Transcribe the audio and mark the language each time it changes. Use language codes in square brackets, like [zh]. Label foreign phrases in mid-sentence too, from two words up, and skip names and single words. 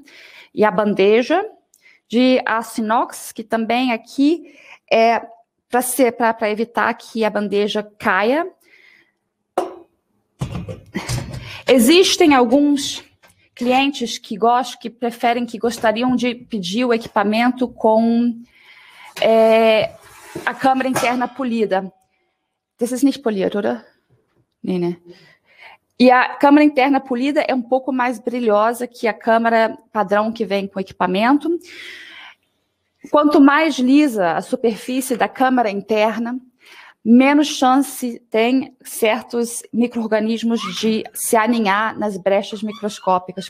[pt] E a bandeja de aço inox, que também aqui é para evitar que a bandeja caia. Existem alguns clientes que gostariam de pedir o equipamento com a câmara interna polida. [de] Das ist nicht poliert, oder? Nee. [pt] E a câmara interna polida é um pouco mais brilhosa que a câmara padrão que vem com o equipamento. Quanto mais lisa a superfície da câmara interna, menos chance tem certos micro-organismos de se aninhar nas brechas microscópicas.